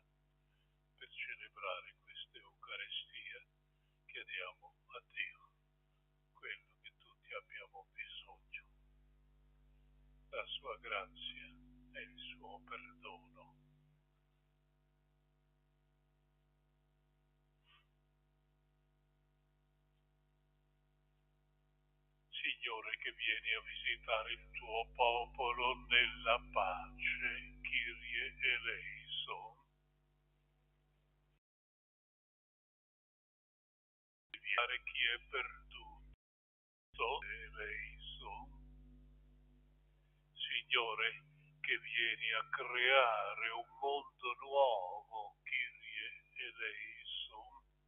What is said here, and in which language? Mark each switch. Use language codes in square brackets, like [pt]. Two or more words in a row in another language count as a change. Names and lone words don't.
[it] Per celebrare questa Eucaristia chiediamo a Dio quello che tutti abbiamo bisogno, la sua grazia e il suo perdono. Signore, che vieni a visitare il tuo popolo nella pace, [el] Κύριε ελέησον. [it] Inviare chi è perduto, eleison. Signore, che vieni a creare un mondo nuovo, [el] Κύριε ελέησον.